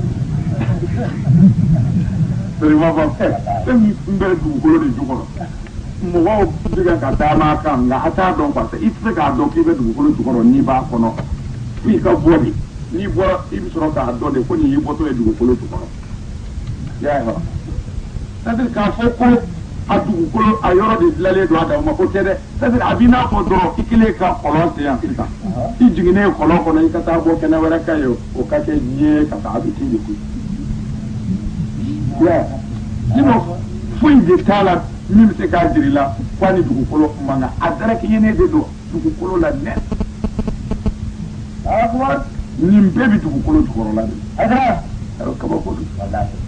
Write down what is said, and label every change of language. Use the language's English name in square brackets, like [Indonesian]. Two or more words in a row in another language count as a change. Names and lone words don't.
[Bambara] sari ma faamu fɛn min bɛ dugukolo de jukɔrɔ mɔgɔw bɛ ka taama a kan nka a t'a dɔn parce que i tɛ se k'a dɔn k'i bɛ dugukolo jukɔrɔ n'i b'a kɔnɔ f'i ka bɔ de n'i bɔra i bɛ sɔrɔ k'a dɔn de ko nin y'i bɔtɔ ye dugukolo jukɔrɔ i y'a ye wa [French] c'est-à-dire [Bambara] k'a fɔ ko a dugukolo a yɔrɔ de dilanlen don a dan ma ko tɛ dɛ [French] c'est-à-dire [Bambara] a b'i n'a fɔ dɔrɔn i kelen ka kɔlɔn sen yan sisan i jiginnen kɔlɔn kɔnɔ i ka taa bɔ kɛnɛ wɛrɛ ka ye o ka kɛ diɲɛ ka taa a bɛ k'i de koyi i y'a ye sinon foyi de t'a la min bɛ se k'a jira i la k'a ni dugukolo man kan a daraki yene de don dugukolo la net nin bɛɛ bɛ dugukolo jukɔrɔla de la kabako don